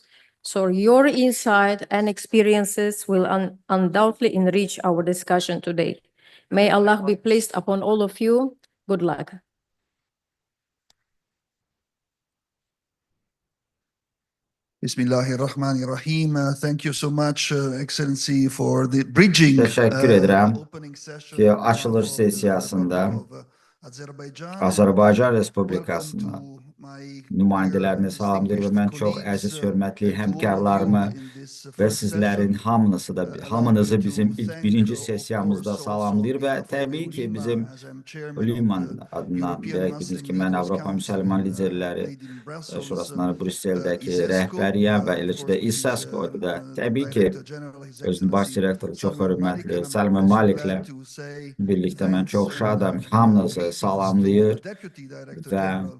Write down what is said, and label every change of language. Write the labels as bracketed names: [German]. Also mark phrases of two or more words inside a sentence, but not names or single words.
[English] So your insight and experiences will undoubtedly enrich our discussion today. May Allah be pleased upon all of you. Good luck. [Arabic] Bismillahirrahmanirrahim. [English] Thank you so much, Excellency, for the bridging [Turkish] Teşekkür ederim ki [Azerbaijani] açılış sesiyasında Azərbaycan Respublikasının nümayəndələrini salamlayır və mən çox əziz, hörmətli həmkarlarımı və sizlərin hamınızı bizim ilk birinci sesiyamızda salamlayır və təbii ki, bizim Liman adından bildiniz ki, mən Avropa Müsəlman Liderləri Şurasının Brüsseldəki rəhbəriyəm və eləcə də ICESCO-da təbii ki, özünün baş direktoru çox hörmətli Səlmə Maliklə birlikdə mən çox şadam, hamınızı salamlayır və